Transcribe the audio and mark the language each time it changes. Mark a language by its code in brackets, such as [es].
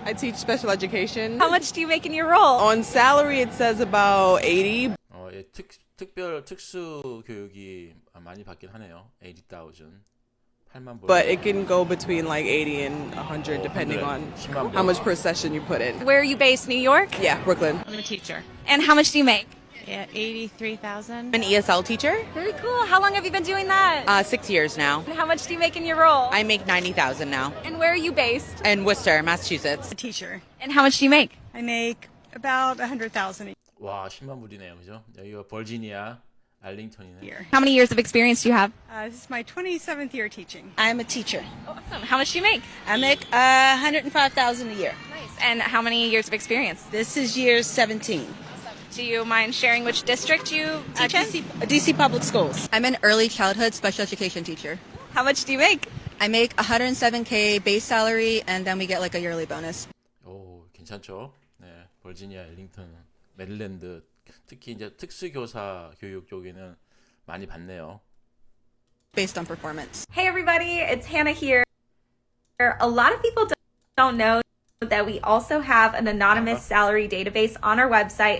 [en] I teach special education. How much do you make in your role? On salary, it says about 80. [ko] 예, 특수 교육이 많이 받긴 하네요. 80,000. 8만 불. [en] But it can go between like 80 and 100 depending on [ko] 10만 불. [en] how much per session you put in. Where are you based? New York? Yeah, Brooklyn. I'm a teacher. And how much do you make? Yeah, 83,000. I'm an ESL teacher. Very cool. How long have you been doing that? 6 years now. And how much do you make in your role? I make 90,000 now. And where are you based? In Worcester, Massachusetts. A teacher. And how much do you make? I make about 100,000 [ko] 와, 10만 불이네요. 그죠? 여기가 버지니아 알링턴이네. [en] a year. How many years of experience do you have? This is my 27th year teaching. I'm a teacher. Awesome. How much do you make? I make 105,000 a year. Nice. And how many years of experience? This is year 17. Do you mind sharing which district you teach in? DC Public Schools. I'm an early childhood special education teacher. How much do you make? I make 107K base salary and then we get like a yearly bonus. [ko] 오, 괜찮죠? 네, 버지니아, 엘링턴, 메릴랜드, 특히 이제 특수교사 교육 쪽에는 많이 받네요. [en] Based on performance. Hey everybody, it's Hannah here. A lot of people don't know that we also have an anonymous salary database on our website.